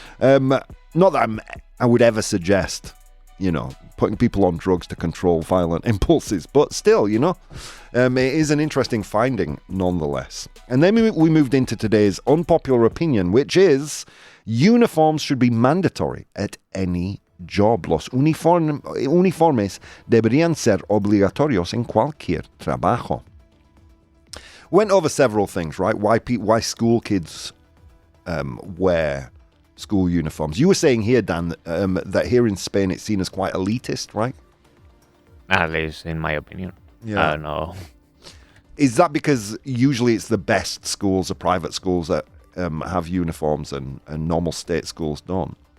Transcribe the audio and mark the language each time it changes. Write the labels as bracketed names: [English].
[English] Not that I would ever suggest, putting people on drugs to control violent impulses, but still, it is an interesting finding nonetheless. And then we moved into today's unpopular opinion, which is uniforms should be mandatory at any job. [Spanish] Los uniformes deberían ser obligatorios en cualquier trabajo. [English] Went over several things, right? Why school kids wear school uniforms. You were saying here, Dan, that here in Spain it's seen as quite elitist, right? At least in my opinion. Yeah. I don't know. Is that because usually it's the best schools, the private schools that have uniforms and normal state schools don't?